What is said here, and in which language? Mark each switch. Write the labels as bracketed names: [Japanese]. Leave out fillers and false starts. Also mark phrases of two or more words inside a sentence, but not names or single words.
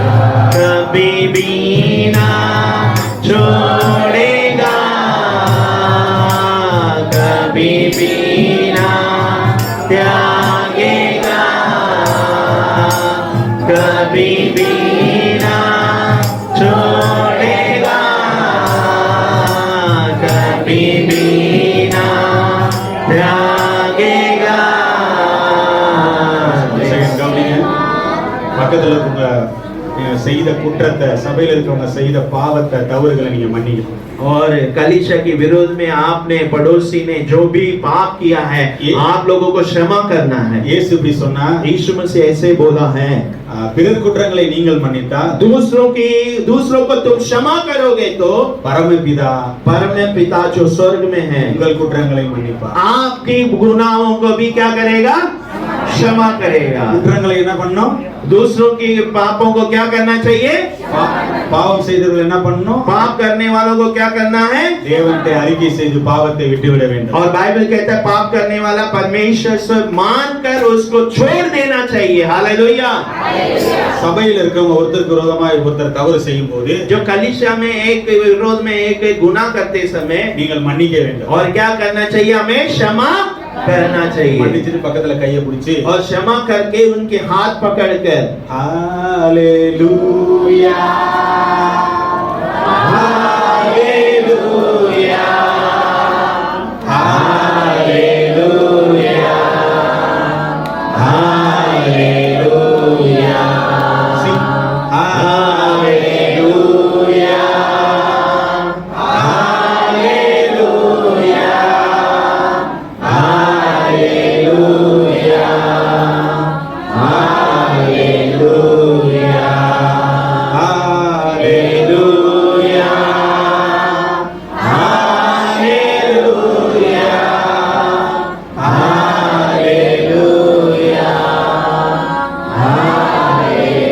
[Hindi] कभी भी ना छोड़ेगा, कभी भी ना त्यागेगा, कभी भी ना छोड़ेगा, कभी भी ना त्यागेगा. [Tamil] செகண்ட் கவனிங்க. பக்கத்துல இருக்கவங்க செய்த குற்றத்தை, சபையில இருக்கவங்க செய்த பாவத்தை, தவறுகளை நீங்க மன்னிக்கணும். [Hindi] और कलीसिया के विरोध में आपने, पड़ोसी ने जो भी पाप किया है, आप लोगों को क्षमा करना है. [Tamil] இயேசு இப்படி சொன்னா, [Hindi] यीशु मसीह ऐसे बोला है, [Tamil] பிறர் குற்றங்களை நீங்கள் மன்னித்தா [Hindi] दूसरों को तुम क्षमा करोगे तो [Tamil] பரமபிதா [Hindi] परम पिता जो स्वर्ग में है [Tamil] உங்கள் குற்றங்களை மன்னிப்பார். [Hindi] आपकी गुनाहों को भी क्या करेगा? क्षमा करेगा. [Tamil] குற்றங்களை என்ன பண்ணணும்? [Hindi] दूसरों की पापों को क्या करना चाहिए? [Tamil] பாவம் செய்தவர்கள் என்ன பண்ணணும்? [Hindi] पाप करने वालों को क्या करना है? [Tamil] தேவன்கிட்ட அறிக்கை செய்து பாவத்தை விட்டுவிட வேண்டும். [Hindi] और बाइबल कहता है पाप करने वाला परमेश्वर से मानकर उसको छोड़ देना चाहिए. हालेलुया. [Tamil] சபையில் இருக்கவங்க ஒருத்தருக்கு விரோதமா ஒருத்தர் தவறு செய்யும் போது [Hindi] जो कलीसिया में एक विरोध में एक गुनाह करते समय [Tamil] நீங்கள் மன்னிக்க வேண்டும். [Hindi] और क्या करना चाहिए? हमें क्षमा करना चाहिए. [Tamil] மன்னிச்சிட்டு பக்கத்துல கையை பிடிச்சு [Hindi] और क्षमा करके उनके हाथ पकड़कर [Tamil] ஹalleluya, [Hindi] हालेलुया, हालेलुया, हालेलुया, Sing. हालेलुया, हालेलुया, हालेलुया, हालेलुया, हालेलुया, हालेलुया, हालेलुया, हालेलुया.